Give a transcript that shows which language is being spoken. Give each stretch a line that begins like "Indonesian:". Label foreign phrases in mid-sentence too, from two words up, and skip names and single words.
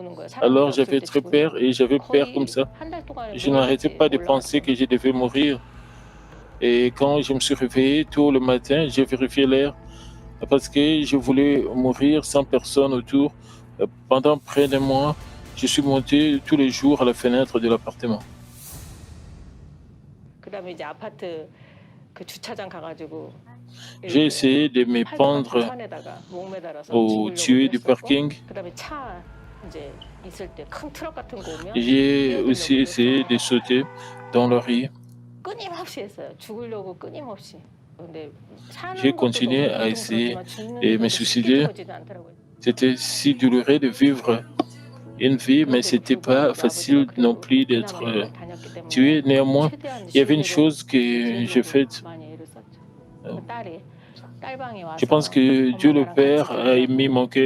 French: Alors j'avais très peur et j'avais peur comme ça. Je n'arrêtais pas de penser que je devais mourir. Et quand je me suis réveillé tôt le matin, j'ai vérifié l'heure. parce que je voulais mourir sans personne autour. Pendant près d'un mois, je suis monté tous les jours à la fenêtre de l'appartement.
Korean: 그다음에 이제 아파트 그 주차장 가가지고
French: J'ai essayé de me pendre
Korean: 판에다가 목매달아서
French: au tuyau du parking.
Korean: 그다음에 차 이제 있을 때 큰 트럭 같은 거 오면
French: J'ai aussi essayé de sauter dans le riz.
Korean: 끊임없이 했어요. 죽으려고 끊임없이. 근데
French: J'ai continué à essayer de me suicider. C'était si douloureux de vivre une vie, mais ce n'était pas facile non plus d'être tué. Néanmoins, il y avait une chose que j'ai faite. Je pense que Dieu le Père a aimé mon cœur.